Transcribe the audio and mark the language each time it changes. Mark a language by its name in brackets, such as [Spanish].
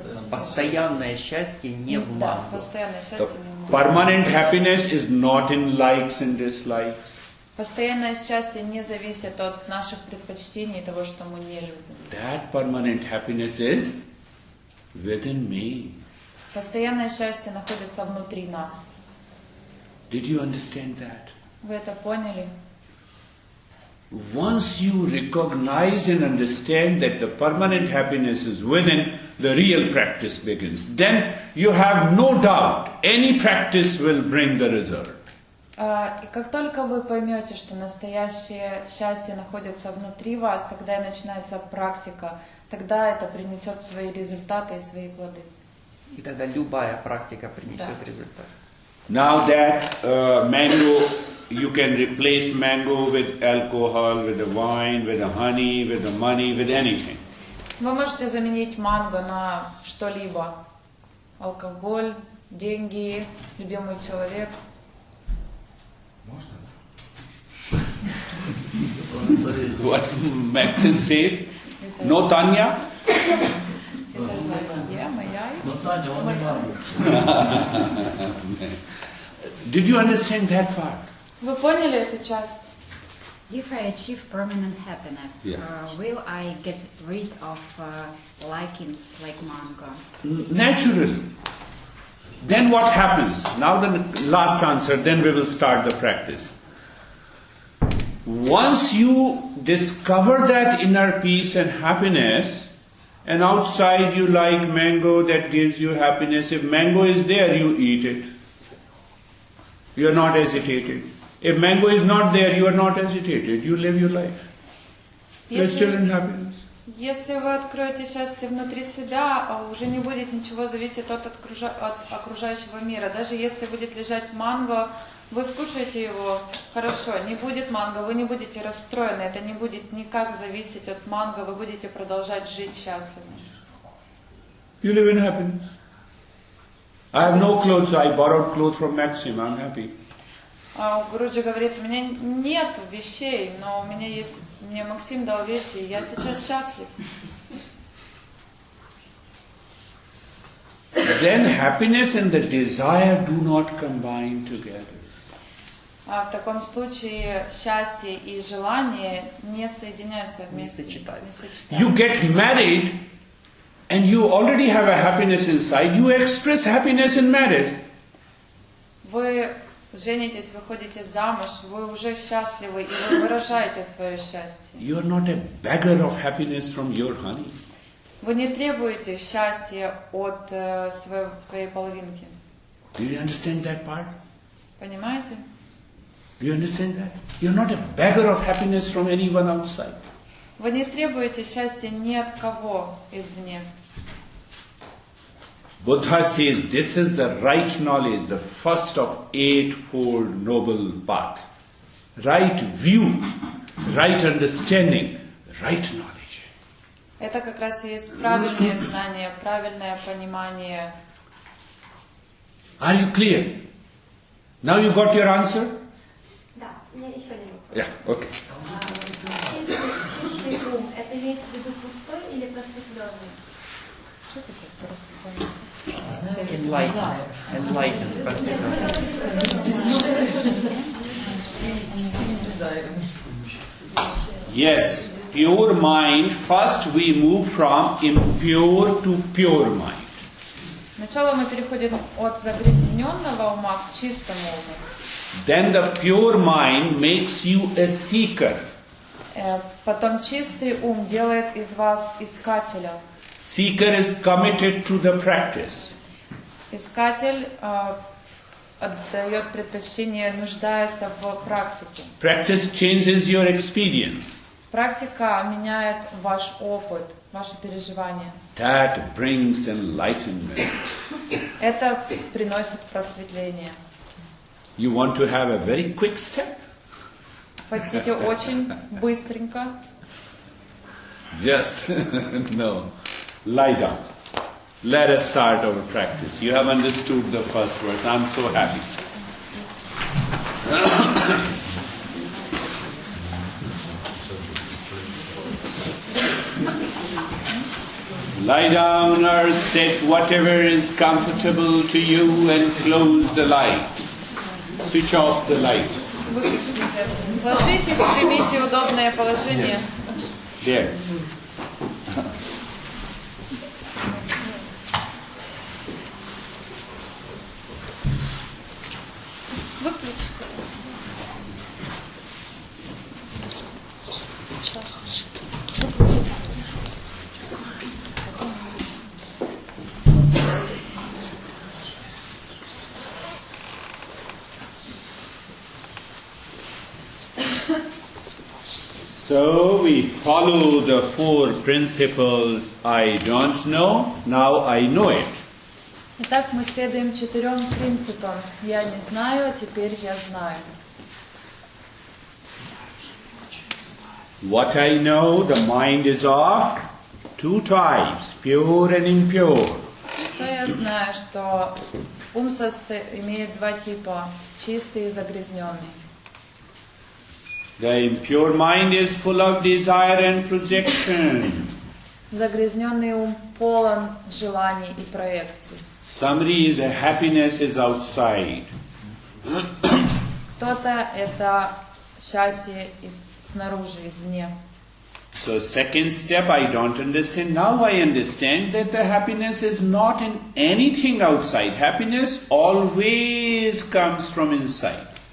[Russian] Постоянное счастье не в Да, манго. постоянное счастье [English] The [Russian] не в манго. [English] permanent happiness is not in likes and dislikes. [Russian] Постоянное счастье не зависит от наших предпочтений и того, что мы не любим. [English] That permanent happiness is within me. [Russian] Постоянное счастье находится внутри нас. [English] Did you understand that? [Russian] Вы это поняли? [English] Once you recognize and understand that the permanent happiness is within, the real practice begins. Then you have no doubt any practice will bring the result. [Russian] И как только вы поймете, что настоящее счастье находится внутри вас, тогда и начинается практика. Тогда это принесет свои результаты и свои плоды. И тогда любая практика принесет результат. [English] Now that mango, you can replace mango with alcohol, with the wine, with the honey, with the money, with anything. [Russian] Вы можете заменить манго на что-либо. Алкоголь, деньги, любимый человек. [English] What Maxim says, no Tanya. He says like, yeah, [Russian] моя. [English] Did you understand that part? [Russian] Вы поняли эту часть? [English] If I achieve permanent happiness, Yeah. Will I get rid of likings like mango? Naturally. Then what happens? Now the last answer, then we will start the practice. Once you discover that inner peace and happiness, and outside you like mango that gives you happiness, if mango is there, you eat it. You are not agitated. If mango is not there, you are not agitated. You live your life. You are still in happiness. [Russian] Если вы откроете счастье внутри себя, уже не будет ничего зависеть от окружающего мира. Даже если будет лежать манго, вы скушаете его, хорошо, не будет манго, вы не будете расстроены, это не будет никак зависеть от манго, вы будете продолжать жить счастливо. [English] You live in happiness. I have no clothes, I borrowed clothes from Maxim, I'm happy. [Russian] Гуруджи говорит, у меня нет вещей, но у меня есть, мне Максим дал вещи, и я сейчас счастлив. [English] Then happiness and the desire do not combine together. [Russian] В таком случае счастье и желание не соединяются вместе. Не сочетаются. [English] You get married and you already have a happiness inside, you express happiness in marriage. [Russian] Вы женитесь, выходите замуж, вы уже счастливы, и вы выражаете свое счастье. [English] You are not a beggar of happiness from your honey. [Russian] Вы не требуете счастья от своей половинки. [English] Do you understand that part? [Russian] Понимаете? [English] Do you understand that? You are not a beggar of happiness from anyone outside. [Russian] Вы не требуете счастья ни от кого извне. [English] Buddha says this is the right knowledge, the first of eightfold noble path. Right view, right understanding, right knowledge. [Russian] Это как раз и есть правильное знание, правильное понимание. [English] Are you clear? Now you got your answer? [Russian] Да, у меня еще один вопрос. [English] Yeah, okay. [Russian] Чистый ум, это имеется в виду пустой или просветленный? Что такое просветленный? [English] Enlightened, [Russian] просветленный. [English] Yes, pure mind, first we move from impure to pure mind. [Russian] Сначала мы переходим от загрязненного ума к чистому уму. [English] Then the pure mind makes you a seeker. [Russian] Потом чистый ум делает из вас искателя. [English] Seeker is committed to the practice. [Russian] Искатель отдает предпочтение, нуждается в практике. [English] Practice changes your experience. [Russian] Практика меняет ваш опыт, ваши переживания. [English] That brings enlightenment. [Russian] Это приносит просветление. [English] You want to have a very quick step? [Russian] Хотите очень быстренько? [English] Just, no. Lie down. Let us start our practice. You have understood the first verse. I'm so happy. Lie down or sit, whatever is comfortable to you, and close the light. Switch off the light. [Russian] Выключите свет. Ложитесь, примите удобное положение. [English] There. [Russian] Выключите. [English] So we follow the four principles. I don't know, now I know it. [Russian] Итак, мы следуем 4 принципам. Я не знаю, а теперь я знаю. [English] What I know, the mind is of 2 types, pure and impure. [Russian] Что я знаю, что ум имеет 2 типа, чистый и загрязненный. [English] The impure mind is full of desire and projection. [Russian] Загрязненный ум полон желаний и проекций. [English] Somebody's happiness is outside. [Russian] Кто-то это счастье снаружи, извне. [English] So second step, I don't understand. Now I understand that the happiness is not in anything outside. Happiness always comes from inside.